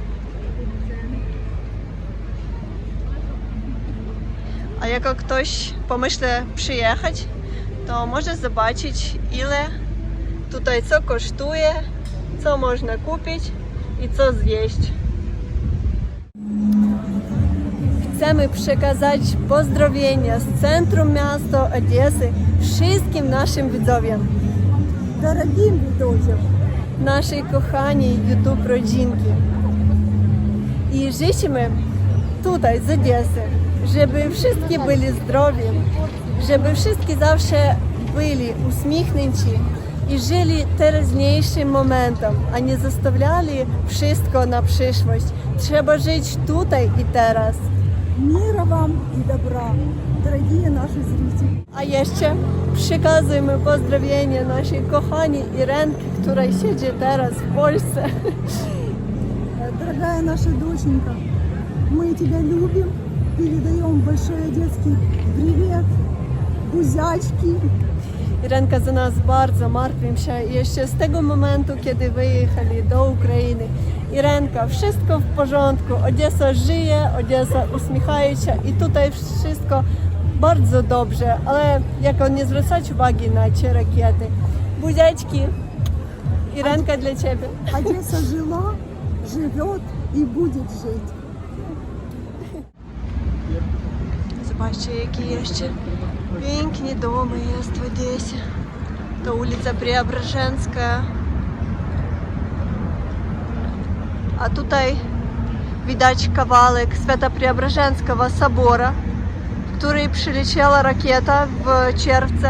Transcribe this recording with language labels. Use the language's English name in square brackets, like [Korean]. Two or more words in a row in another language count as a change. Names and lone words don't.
[Polish] A jak ktoś pomyśli przyjechać, to może zobaczyć, ile tutaj co kosztuje, co można kupić i co zjeść. Chcemy przekazać pozdrowienia z centrum miasta Odessy wszystkim naszym widzom. [Russian] Дорогим друзьям, [Polish] Naszej kochanej YouTube rodzinki. I życzymy tutaj z Odessy, żeby wszyscy byli zdrowi, żeby wszyscy zawsze byli uśmiechnięci i żyli teraźniejszym momentem, a nie zostawiali wszystko na przyszłość. Trzeba żyć tutaj i teraz. [Russian] мира вам и добра, дорогие наши зрители. [Polish] A jeszcze przekazujemy pozdrowienia naszej kochanej Irenki, która siedzi teraz w Polsce. [Russian] Дорогая наша доченька, мы тебя любим, передаем большой одесский привет, бузячки. [Polish] Irenka za nas bardzo martwię się jeszcze z tego momentu, kiedy wyjechali do Ukrainy. Irenka, wszystko w porządku, Odessa żyje, Odessa uśmiecha się i tutaj wszystko bardzo dobrze, ale jak nie zwracać uwagi na te rakiety. Buziaczki, Irenka dla Ciebie. [Russian] Одесса жила, живет и будет жить. [Polish] Zobaczcie, jakie jeszcze piękne domy jest w Odessie. To ulica Преображенska. A tutaj widać kawałek Świętopreobrażeńskiego собора, w który przyleciała rakieta w czerwcu.